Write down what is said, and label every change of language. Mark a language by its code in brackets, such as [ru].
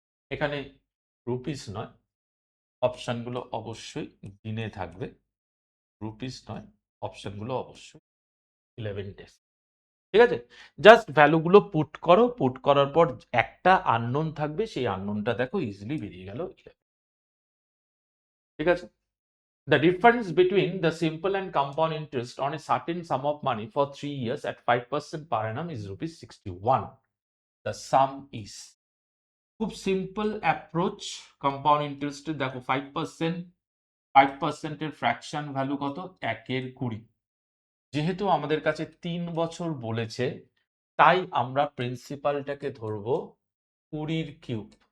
[bn] এখানে রুপিস নয়, অপশনগুলো অবশ্যই দিনে থাকবে। রুপিস নয়, অপশনগুলো অবশ্যই 11 ডেজ। ঠিক আছে, জাস্ট ভ্যালুগুলো পুট করো, পুট করার পর একটা আননোন থাকবে, সেই আননোনটা দেখো ইজিলি বেরিয়ে গেল 11। ঠিক আছে, [en] the difference between the simple and compound interest on a certain sum of money for 3 years at 5% per annum is rupees 61. The sum is, [bn] খুব সিম্পল অ্যাপ্রোচ। কম্পাউন্ড ইন্টারেস্টে দেখো 5%, 5% এর ফ্র্যাকশন ভ্যালু কত? 1/20। যেহেতু আমাদের কাছে 3 বছর বলেছে, তাই আমরা প্রিন্সিপালটাকে ধরবো 20 কিউব।